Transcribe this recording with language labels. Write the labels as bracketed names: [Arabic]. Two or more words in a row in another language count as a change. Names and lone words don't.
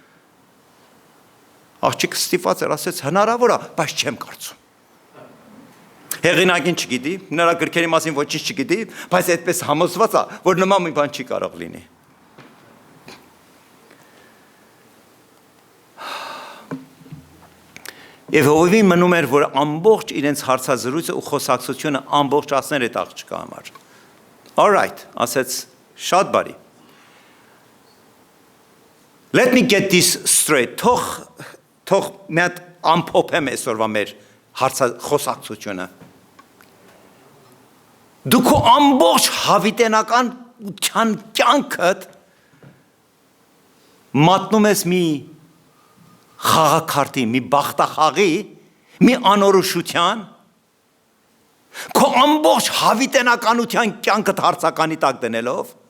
[Armenian] Աղջիկը ստիպված էր, ասեց հնարավոր է, բայց չեմ կարծում։ Հեղինակին չգիտի, նրա գրքերի մասին ոչինչ չգիտի, բայց այդպես համոզված է, որ նման մի բան չի կարող լինի։ Եվ Հովիվի մնում էր, որ ամբողջ իրենց հարցազրույցը ու խոսակցությունը ամբողջացներ այդ աղջկա համար։ [English] All right, [Armenian] ասեց շատ բարի։ [English] Let me get this straight. [Armenian] Թող մի հատ ամփոփեմ այսօրվա մեր խոսակցությունը։ Դու քո ամբողջ հավիտենական կյանքդ մատնում ես մի խաղաքարտի, մի բախտախաղի, մի անորոշության, քո ամբողջ հավիտենականության կյանքդ հարցականի տակ դնելով,